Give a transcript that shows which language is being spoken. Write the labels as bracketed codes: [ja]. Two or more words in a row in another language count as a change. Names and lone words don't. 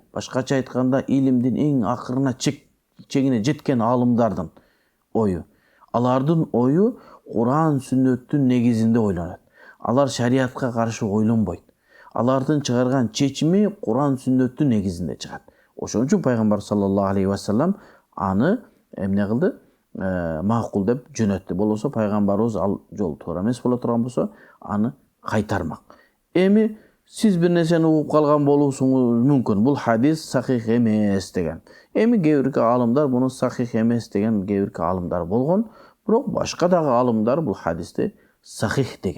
[ky] Башкача айтканда, илимдин эң акырына чегине жеткен алымдардын ою. Алардын ою Куран, сүннөттүн негизинде ойлонот. Алар шариатка каршы ойлонбойт. Алардын чыгарган чечими Куран, сүннөттүн негизинде чыгат. Ошон үчүн пайгамбар [ar] صلى الله عليه وسلم [ky] аны эмне кылды? Макул деп жөнөттү. Болбосо пайгамбарыбыз ал жол туура эмес боло турган болсо, аны кайтармак. Эми сиз бир нерсени угуп калган болуусуңуз мүмкүн. Бул хадис сахих эмес деген. Эми кээ бир алымдар буну сахих эмес деген кээ бир алымдар болгон, бирок башка дагы алымдар бул хадисти сахих деген.